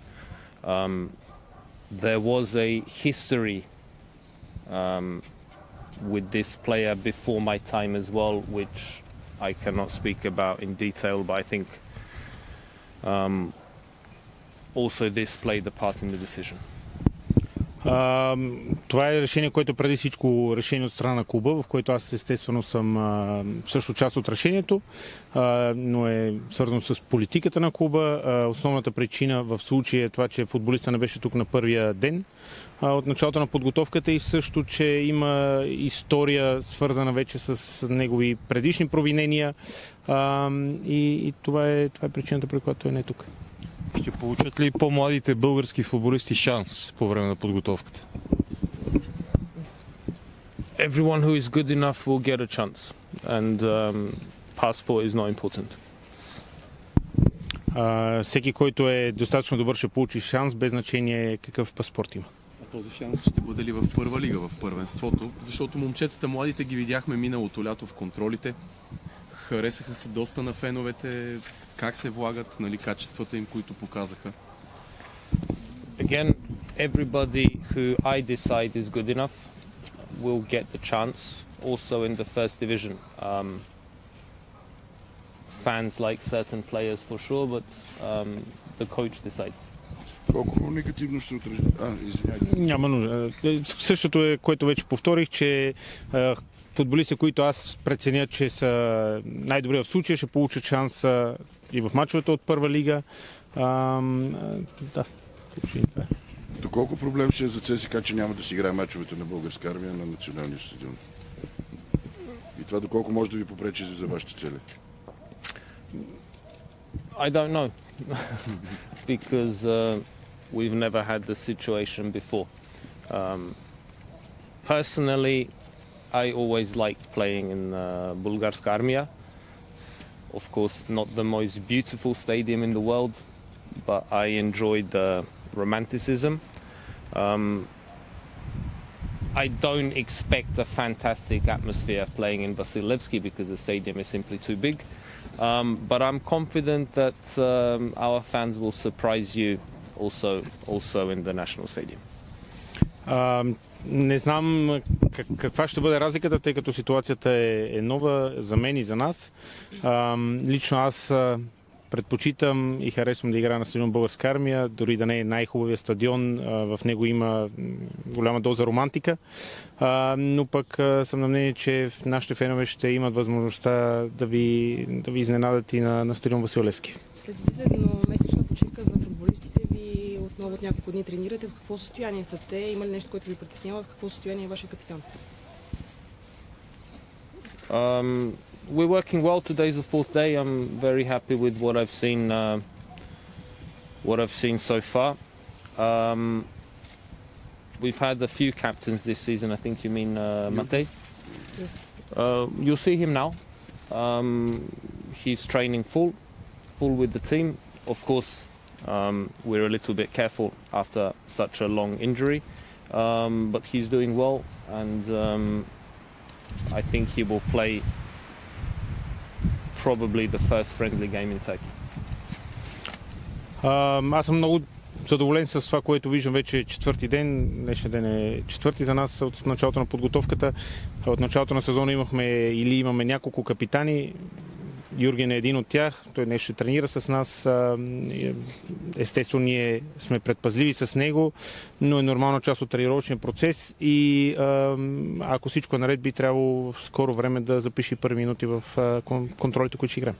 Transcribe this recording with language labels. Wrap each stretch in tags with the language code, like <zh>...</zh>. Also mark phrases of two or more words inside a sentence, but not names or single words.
<en>There was a history with this player before my time as well, which I cannot speak about in detail, but I think also this played a part in the decision.</en> <bg>Това е решение, което преди всичко решение от страна на клуба, в което аз естествено съм също част от решението, но е свързано с политиката на клуба. Основната причина в случая е това, че футболиста не беше тук на първия ден от началото на подготовката и също, че има история свързана вече с негови предишни провинения и това е причината, при която той не е тук. Ще получат ли по-младите български футболисти шанс по време на подготовката?</bg> <en>Everyone who is good enough will get a chance, and passport is not important.</en> <bg>Всеки, който е достатъчно добър, ще получи шанс, без значение какъв паспорт има. А този шанс ще бъде ли в първа лига, в първенството? Защото момчетата младите ги видяхме миналото лято в контролите. Харесаха се доста на феновете, как се влагат, нали, качествата им, които показаха.</bg> <en>Again, everybody who I decide is good enough will get the chance, also in the first division. Fans like certain players for sure, but the coach decides.</en> <bg>Колко негативно ще се отрази? Извиняйте. Няма нужда. Същото е, което вече повторих, че футболисти, които аз преценя, че са най-добри в случая, ще получат шанс и в мачовете от първа лига. Да, това е. Доколко проблем ще е за ЦСКА, че няма да си играе мачовете на българска армия на националния стадион? И това доколко може да ви попречи за вашите цели?</bg> <en>I don't know, because we've never had the situation before. Personally, I always liked playing in Bulgarska Armia. Of course, not the most beautiful stadium in the world, but I enjoyed the romanticism. I don't expect a fantastic atmosphere playing in Vasilevsky because the stadium is simply too big. But I'm confident that our fans will surprise you also in the national stadium.</en> <bg>Не знам каква ще бъде разликата, тъй като ситуацията е нова за мен и за нас. Лично аз предпочитам и харесвам да играя на стадион Българска армия, дори да не е най-хубавия стадион, в него има голяма доза романтика, но пък съм на мнение, че нашите фенове ще имат възможността да ви изненадат и на стадион Василевски. След едномесечна почивка за футболистите ви отново от няколко дни тренирате. В какво състояние са те? Има ли нещо, което ви притеснява? В какво състояние е вашия капитан?</bg> <en>We're working well. Today's the fourth day. I'm very happy with what I've seen so far. We've had a few captains this season. I think you mean Matej. Yes. You'll see him now. He's training full with the team. Of course, we're a little bit careful after such a long injury, but he's doing well, and I think he will play probably the first friendly game in Turkey.</en> <bg>Аз съм много задоволен с това, което виждам вече четвърти ден. Днешния ден е четвърти за нас от началото на подготовката. От началото на сезона имаме няколко капитани. Юрген е един от тях. Той днес ще тренира с нас. Естествено, ние сме предпазливи с него, но е нормална част от тренировъчния процес и ако всичко е наред, би трябвало в скоро време да запише първи минути в контролите, които ще играем.</bg>